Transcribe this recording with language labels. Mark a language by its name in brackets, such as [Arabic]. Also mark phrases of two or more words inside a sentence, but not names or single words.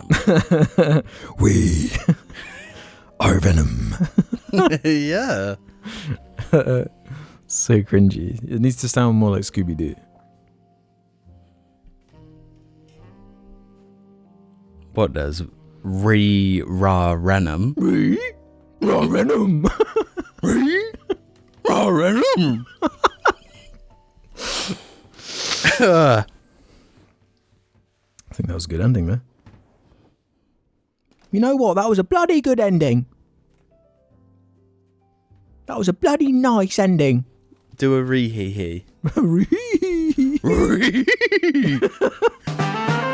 [English] We are Venom. Yeah. So cringy. It needs to sound more like Scooby-Doo. What does? Re-ra-renum. Venom. Venom. I think that was a good ending there. You know what? That was a bloody good ending. That was a bloody nice ending. Do a re-hee-hee. Hee Wee.